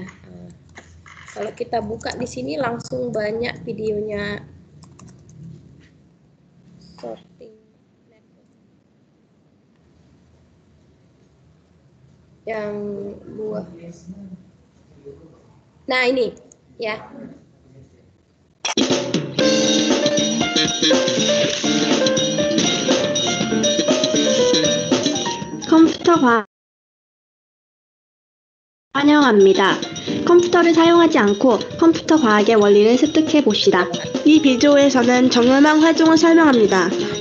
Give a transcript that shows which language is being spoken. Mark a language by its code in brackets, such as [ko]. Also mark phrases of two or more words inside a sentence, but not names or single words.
[id] Kalau kita buka di sini langsung banyak videonya. Sorting yang buah. Nah, ini ya. [ko] 컴퓨터 환영합니다. 컴퓨터를 사용하지 않고 컴퓨터 과학의 원리를 습득해 봅시다. 이 비디오에서는 정렬망 활동을 설명합니다.